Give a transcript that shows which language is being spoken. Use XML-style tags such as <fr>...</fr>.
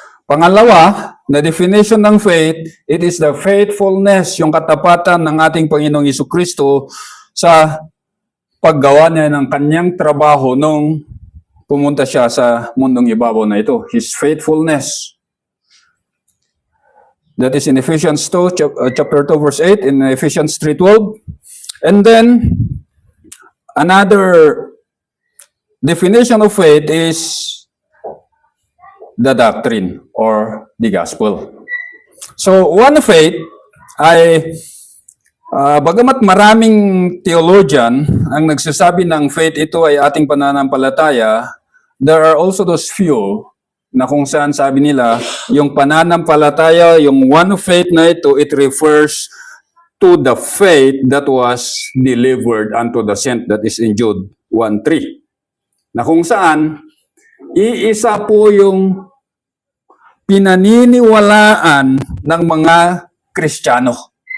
<tl>Pangalawa, na definition ng faith,</tl> <en>it is the faithfulness,</en> <tl>yung katapatan ng ating Panginoong Jesucristo sa paggawa niya ng kanyang trabaho nung pumunta siya sa mundong ibabaw na ito.</tl> <en>His faithfulness. That is in Ephesians 2, chapter 2, verse 8, in Ephesians 3:12. And then, another definition of faith is the doctrine or the gospel.</en> <tl>So, one faith ay, bagamat maraming theologian ang nagsasabi ng faith ito ay ating pananampalataya,</tl> <en>there are also those few</en> <tl>na kung saan sabi nila, yung pananampalataya, yung one faith na ito,</tl> <en>it refers to the faith that was delivered unto the saint, that is in Jude 1:3.</en> <tl>Na kung saan, iisa po yung pinaniniwalaan ng mga Kristiyano.</tl>